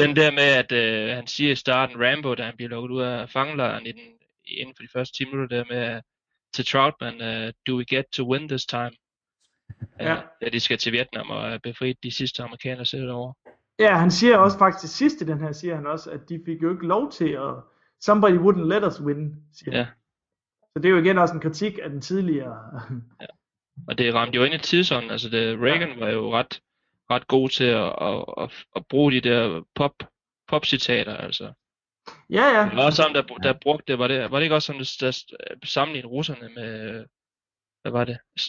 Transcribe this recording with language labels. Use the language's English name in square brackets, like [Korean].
[Danish] Den der med, at han siger i starten, Rambo, da han bliver lukket ud af fangelejren inden for de første 10 minutter, der med til Troutman, [English] do we get to win this time? [Danish] Ja. De skal til Vietnam og befri de sidste amerikanere selv over. Ja, han siger også faktisk sidst i den her, siger han også, at de fik jo ikke lov til at... [English] Somebody wouldn't let us win, [Danish] siger ja. Så det er jo igen også en kritik af den tidligere... ja. Og det ramte jo ind i tidsånden, altså det, Reagan var jo ret god til at bruge de der pop citater altså. Ja ja. Det var også sammen der brugte, var det ikke også sådan der sammenlignede russerne med hvad var det?